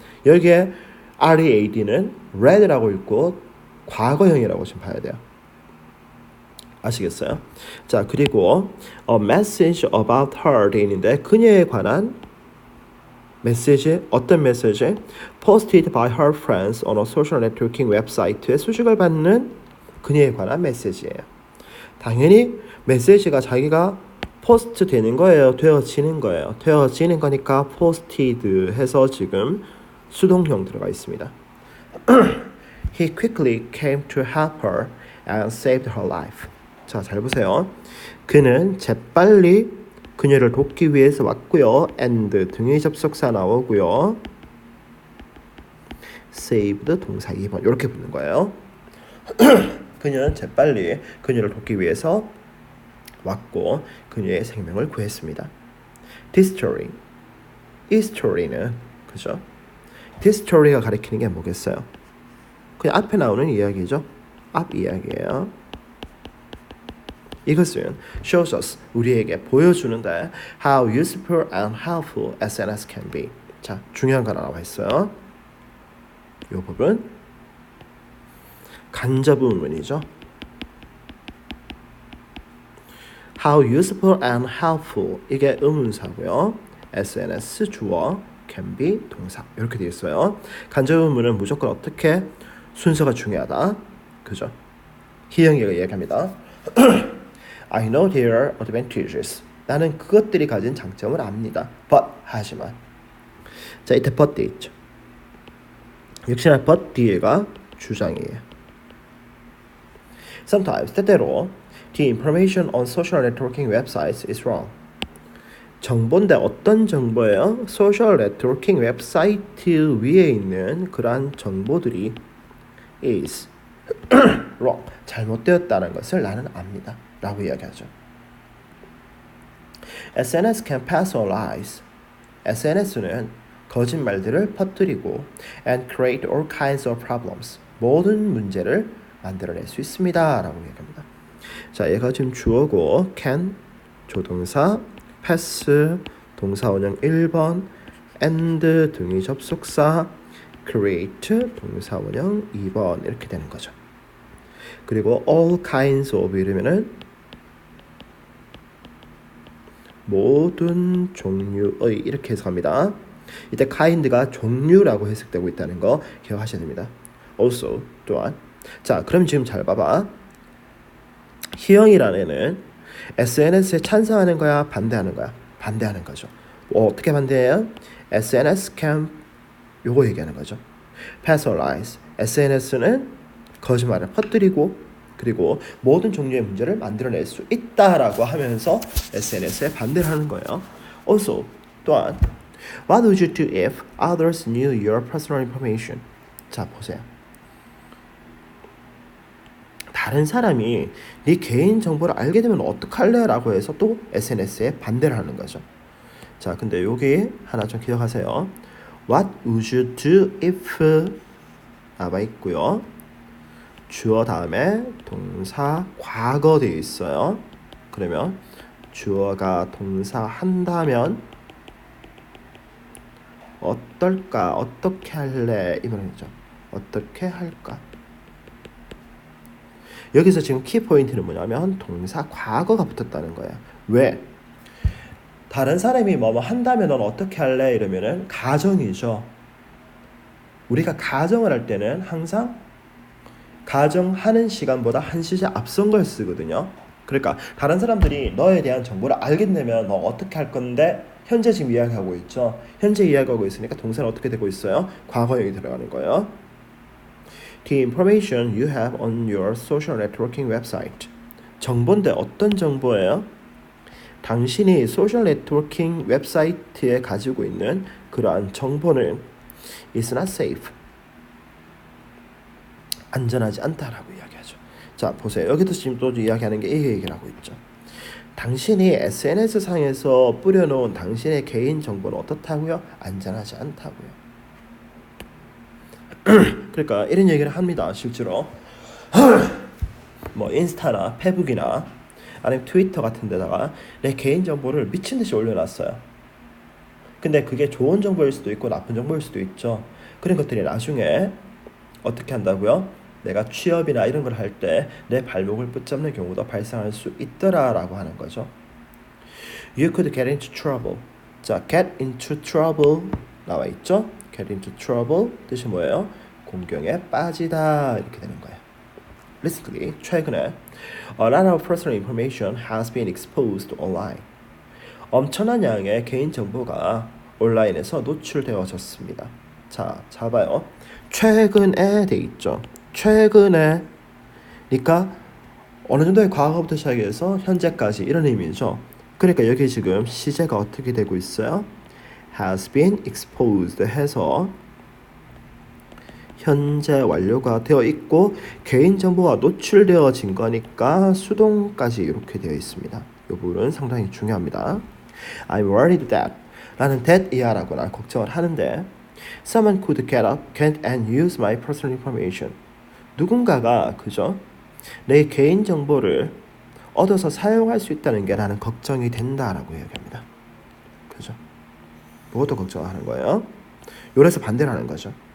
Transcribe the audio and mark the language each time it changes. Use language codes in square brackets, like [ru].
[ko] 여기에 read는 read라고 읽고 과거형이라고 좀 봐야 돼요. 아시겠어요? 자, 그리고 [en] a message about her [ko] 돼 있는데 그녀에 관한 메시지, 어떤 메시지? [en] posted by her friends on a social networking website에 [ko] 소식을 받는 그녀에 관한 메시지예요. 당연히 메시지가 자기가 포스트 되는 거예요, 되어지는 거예요. 되어지는 거니까 posted 해서 지금 수동형 들어가 있습니다. [en] He quickly came to help her and saved her life. [ko] 자, 잘 보세요. 그는 재빨리 그녀를 돕기 위해서 왔고요. and 등의 접속사 나오고요. saved 동사 2번 이렇게 붙는 거예요. 그녀는 재빨리 그녀를 돕기 위해서 왔고 그녀의 생명을 구했습니다. [en] This story, [ko] 이 스토리는 그죠? [en] This story [ko] 가 가리키는 게 뭐겠어요? 그냥 앞에 나오는 이야기죠. 앞 이야기예요. [en] 이것은 shows us [ko] 우리에게 보여주는데 [en] how useful and helpful SNS can be. [ko] 자, 중요한 거 나와 있어요. 이 부분 간접 의문이죠. [en] How useful and helpful [ko] 이게 의문사고요. SNS 주어 [en] can be [ko] 동사 이렇게 되어 있어요. 간접 의문은 무조건 어떻게 순서가 중요하다. 그죠? 희영이가 이야기합니다. [en] I know their advantages. [ko] 나는 그것들이 가진 장점을 압니다. But 하지만 자, 이때 but 돼 있죠. 역시나 but 뒤에가 주장이에요. [en] Sometimes 때때로 the information on social networking websites is wrong. [ko] 정보인데 어떤 정보예요? 소셜 네트워킹 웹사이트 위에 있는 그러한 정보들이 [en] is wrong. [ko] 잘못되었다는 것을 나는 압니다. 라고 이야기하죠. [en] SNS can pass on lies. [ko] SNS는 거짓말들을 퍼뜨리고 [en] and create all kinds of problems. [ko] 모든 문제를 만들어낼 수 있습니다. 라고 얘기합니다. 자, 얘가 지금 주어고 can 조동사, pass 동사원형 1번, and 등의 접속사, create 동사원형 2번 이렇게 되는 거죠. 그리고 [en] all kinds of [ko] 이러면은 모든 종류의 이렇게 해석합니다. 이때 kind가 종류라고 해석되고 있다는 거 기억하셔야 됩니다. also 또한 자, 그럼 지금 잘 봐봐. 희영이라는 애는 SNS에 찬성하는 거야, 반대하는 거야? 반대하는 거죠. 어떻게 반대해요? [en] SNS can [ko] 요거 얘기하는 거죠. personalize SNS는 거짓말을 퍼뜨리고 그리고 모든 종류의 문제를 만들어낼 수 있다라고 하면서 SNS에 반대를 하는 거예요. [en] Also 또한 What would you do if others knew your personal information? [ko] 자, 보세요. 다른 사람이 네 개인 정보를 알게 되면 어떡할래? 라고 해서 또 SNS에 반대를 하는 거죠. 자, 근데 여기 하나 좀 기억하세요. [en] What would you do if [ko] 나와 있고요. 주어 다음에 동사 과거 되어 있어요. 그러면 주어가 동사 한다면 어떨까? 어떻게 할래? 이 말이죠. 어떻게 할까? 여기서 지금 키포인트는 뭐냐면 동사 과거가 붙었다는 거예요. 왜? 다른 사람이 뭐뭐 한다면 넌 어떻게 할래? 이러면은 가정이죠. 우리가 가정을 할 때는 항상 가정하는 시간보다 1시간 앞선 걸 쓰거든요. 그러니까 다른 사람들이 너에 대한 정보를 알게 되면 너 어떻게 할 건데 현재 지금 이야기하고 있죠. 현재 이야기하고 있으니까 동사는 어떻게 되고 있어요? 과거형이 들어가는 거예요. [en] The information you have on your social networking website. [ko] 정보인데 어떤 정보예요? 당신이 소셜 네트워킹 웹사이트에 가지고 있는 그러한 정보는 [en] is not safe. [ko] 안전하지 않다라고 이야기하죠. 자, 보세요. 여기도 지금 또 이야기하는 게 이 얘기를 하고 있죠. 당신이 SNS 상에서 뿌려놓은 당신의 개인 정보는 어떻다고요? 안전하지 않다고요. 그러니까 이런 얘기를 합니다. 실제로 뭐 인스타나 페북이나 아니면 트위터 같은 데다가 내 개인 정보를 미친 듯이 올려놨어요. 근데 그게 좋은 정보일 수도 있고 나쁜 정보일 수도 있죠. 그런 것들이 나중에 어떻게 한다고요? 내가 취업이나 이런 걸 할 때 내 발목을 붙잡는 경우도 발생할 수 있더라라고 하는 거죠. [en] You could get into trouble. [ko] 자, [en] get into trouble [ko] 나와 있죠? [en] get into trouble [ko] 뜻이 뭐예요? 공경에 빠지다 이렇게 되는 거예요. [en] Recently, [ko] 최근에 [en] a lot of personal information has been exposed online. [ko] 엄청난 양의 개인 정보가 온라인에서 노출되어졌습니다. 자, 잡아요. 최근에 돼 있죠. 최근에 그러니까 어느 정도의 과거부터 시작해서 현재까지 이런 의미죠. 그러니까 여기 지금 시제가 어떻게 되고 있어요? [en] has been exposed [ko] 해서 현재 완료가 되어 있고 개인정보가 노출되어진 거니까 수동까지 이렇게 되어 있습니다. 이 부분은 상당히 중요합니다. [en] I'm worried that [ko] 라는 that 이하라고 난 걱정을 하는데 [en] Someone could get up and use my personal information. [ko] 누군가가 그죠? 내 개인 정보를 얻어서 사용할 수 있다는 게 나는 걱정이 된다라고 이야기합니다. 그죠? 그것도 걱정하는 거예요. 요래서 반대를 하는 거죠.